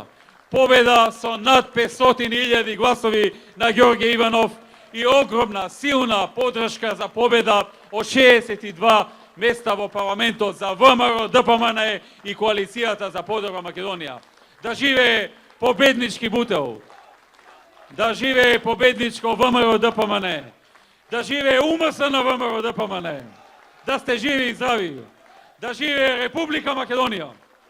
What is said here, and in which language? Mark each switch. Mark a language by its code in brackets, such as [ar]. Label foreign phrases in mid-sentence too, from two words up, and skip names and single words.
[mk] Победа со над 500.000 гласови на Ѓорѓе Иванов и огромна, силна поддршка за победа од 62 места во парламентот за ВМРО ДПМН и Коалицијата за подобра Македонија. Да живее победнички Бутел! Да живее победничко ВМРО ДПМН! да живе УМСН ВМРО ДПМНЕ, да сте живи и здрави, да живе Република Македонија.